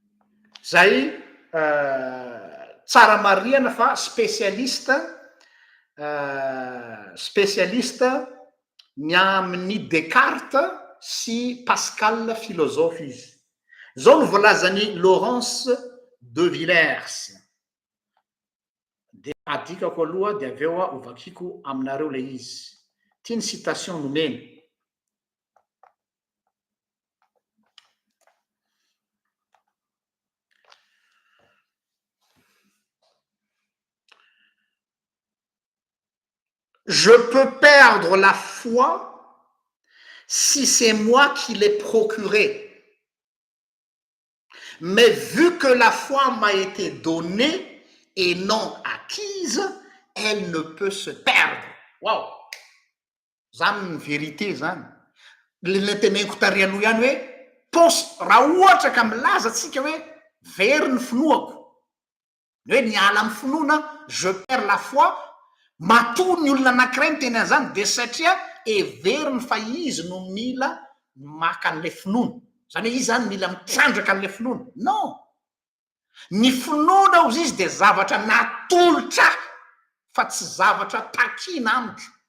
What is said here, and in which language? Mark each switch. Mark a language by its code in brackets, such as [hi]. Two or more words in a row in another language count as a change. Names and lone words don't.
[mg] Zay tsara marihana fa spécialiste ny amin'ny Descartes sy Pascal philosophe izy. Zao no voalazany Laurence de Villers. De adikako aloha de avy eo ovakiko aminareo le izy. Tiany citation nomeny. [fr] Je peux perdre la foi si c'est moi qui l'ai procurée. Mais vu que la foi m'a été donnée et non acquise, elle ne peut se perdre. [mg] Wow! Zany ny vérité zany. Le teneniko tarianoha ihany hoe raha ohatra ka milaza atsika hoe very ny finoako, hoe niala amin'ny finoana, [fr] je perds la foi, [mg] matoa ny olona anankiray miteny an'izany de satria everiny fa izy no mila maka an'le finoana. Zany hoe izy zany mila mitrandraka an'le finoana. Non! Ny finoana ozy izy de zavatra natolotra fa tsy zavatra takina amiko.